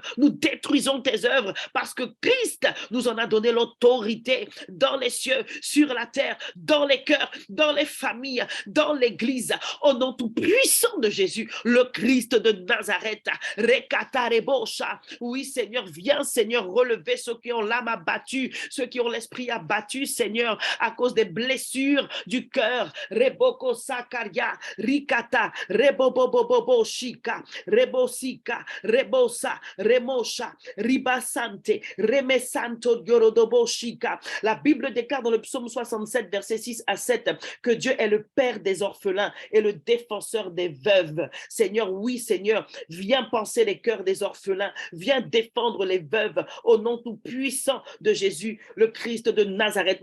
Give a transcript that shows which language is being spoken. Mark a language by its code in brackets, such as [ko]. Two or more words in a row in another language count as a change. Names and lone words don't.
[fr] Nous détruisons tes œuvres parce que Christ nous en a donné l'autorité dans les cieux, sur la terre, dans les cœurs, dans les familles, dans l'église. Au nom tout puissant de Jésus, le Christ de Nazareth, oui, Seigneur, viens, Seigneur, relever ceux qui ont l'âme abattue, ceux qui ont l'esprit abattu, Seigneur, à cause des blessures du cœur. Reboko Sakaria, Rikata, Rebobobobobo Shika, Rebosika, Rebosa, Remosha, Ribasante, Remesanto Yorodobo Shika. La Bible déclare dans le psaume 67, versets 6 à 7, que Dieu est le Père des orphelins et le défenseur des veuves. Seigneur, oui, Seigneur, viens penser les cœurs des orphelins, viens défendre les veuves au nom tout puissant de Jésus, le Christ de Nazareth.